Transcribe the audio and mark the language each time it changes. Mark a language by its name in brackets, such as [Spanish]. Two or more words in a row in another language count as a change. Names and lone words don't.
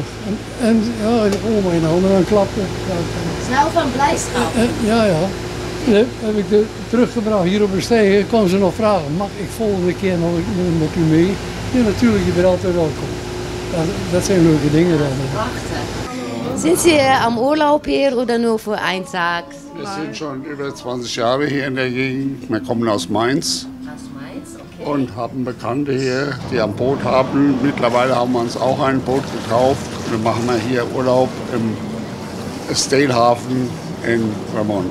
[Dutch] En ja, oma in de handen aan het klappen. Snel van blijdschap? Ja. Dan heb ik teruggebracht hier op een steiger. Kon ze nog vragen, mag ik volgende keer nog met u mee? Ja, natuurlijk, je bent altijd welkom. Dat zijn leuke dingen dan. Prachtig. [German] Sind Sie am Urlaub hier oder nur für einen Tag? Wir sind schon über 20 Jahre hier in der Gegend. Wir kommen aus Mainz. Aus Mainz, okay. Und haben Bekannte hier, die ein Boot haben. Mittlerweile haben wir uns auch ein Boot gekauft. Wir machen hier Urlaub im Estatehafen in Roermond.